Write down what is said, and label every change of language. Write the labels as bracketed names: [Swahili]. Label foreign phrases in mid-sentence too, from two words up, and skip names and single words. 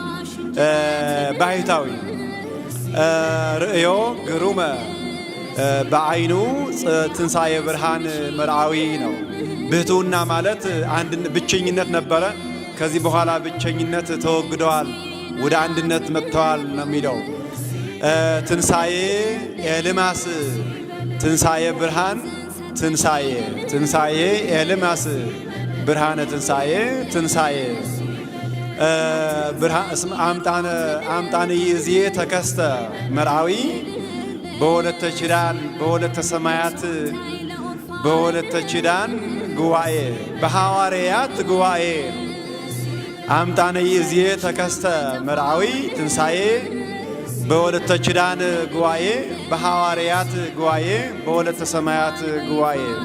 [Geez] ባሕታዊ ርእዮ ግሩመ በዓይኑ ትንሣኤ ብርሃን መርዓዊ [Amharic] ነው። ብሕትውና ማለት ብቸኝነት ነበረ። ከዚህ በኋላ ብቸኝነት ተወግደዋል፣ ወደ አንድነት መጥተዋል ነው የሚለው። [Geez] ትንሣኤ ኤልማስ ትንሣኤ ብርሃን ትንሣኤ ኤልማስ ብርሃነ ትንሣኤ አምጣነ ይእዜ ተከስተ መርዓዊ በወለተ ኪዳን በወለተ ሰማያት በወለተ ኪዳን ጉባኤ በሐዋርያት ጉባኤ አምጣነ ይእዜ ተከስተ መርዓዊ ትንሣኤ በወለተ ኪዳን ጉባኤ በሐዋርያት ጉባኤ በወለተ ሰማያት ጉባኤ